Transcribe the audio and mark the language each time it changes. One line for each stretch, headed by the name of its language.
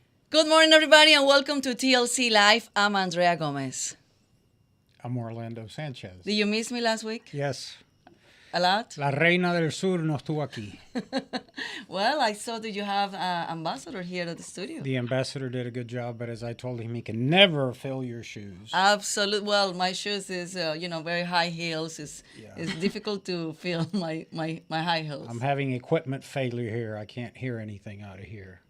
English: Good morning, everybody, and welcome to TLC Live. I'm Andrea Gomez. I'm Orlando Sanchez. Did you miss me last week? Yes. A lot?
Spanish: La Reina del Sur no estuvo aquí.
English: Well, I saw that you have an ambassador here at the studio. The ambassador did a good job, but as I told him, he can never fill your shoes. Absolutely. Well, my shoes is, very high heels. It's difficult to feel my high heels. I'm having equipment failure here. I can't hear anything out of here.